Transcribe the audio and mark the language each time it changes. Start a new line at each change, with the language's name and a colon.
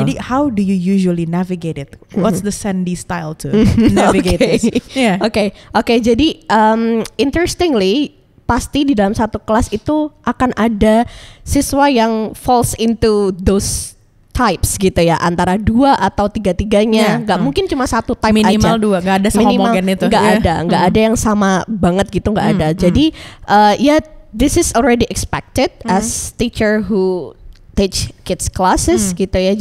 English: Jadi how do you usually navigate it? What's the Sandy style to navigate this?
Indonesian: Oke, jadi
English: interestingly
Indonesian: pasti di dalam satu kelas itu akan ada siswa yang
English: falls into those types
Indonesian: gitu ya, antara 2 atau 3-3-nya. Nggak mungkin cuma satu type minimal aja. 2, nggak ada sehomogen itu. Nggak ada yang sama banget gitu, nggak ada.
English: Jadi this is already expected as teacher who teach kids classes
Indonesian: gitu ya.